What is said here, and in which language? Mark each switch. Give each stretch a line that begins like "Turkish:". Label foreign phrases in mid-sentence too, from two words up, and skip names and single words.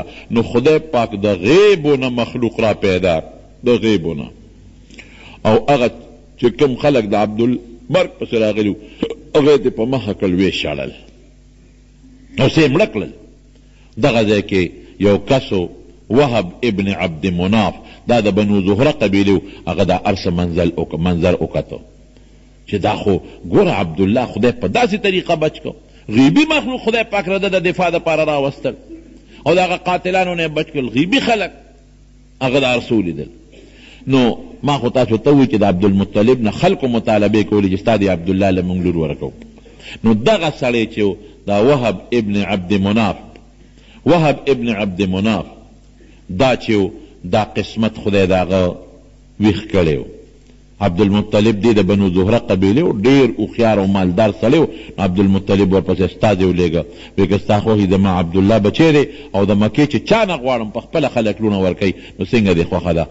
Pashto: نو خدای پاک د غیبو نه مخلوق را پیدا، د غیبو نه. او هغه چې کوم خلک د عبدالمرګ پسې راغلي وو هغه یې په مخه کړل، ویې شړل او څه یې مړه کړل. دغه ځای کې یو کسو وهب ابن عبد مناف، دا د بنو زهره قبیلې و، هغه دا ارسه منظر وکتو چې دا خو ګوره عبدالله خدای په داسې طریقه بچ کو، غیبي مخلوق خدای پاک رده د دفاع دپاره راوستل، او د هغه قاتلانو نه بچ کړل، غیبي خلک هغه دا ارسه ولیدل. نو ما خو تاسو ته ووایي چې د عبدالمطلب نه خلکو مطالبې کولې چې ستا د عبدالله له موږ لور ورکوو. نو دغه سړی چې دا وهب ابن عبد مناف، وهب ابن عبد مناف دا چې دا قسمت خدای د هغه ویښ کړی و. عبدالمطلب دی د بنو زهره قبیلې و، ډېر هوښیار او مالدار سړی و. عبدالمطلب ورپسې استازی ولیږه، وایي که ستا خوښ زما عبدالله بچی دی او د مکې چې چا نه غواړم په خپله خلک لوڼه ورکوي، نو څنګه دې خوښه ده؟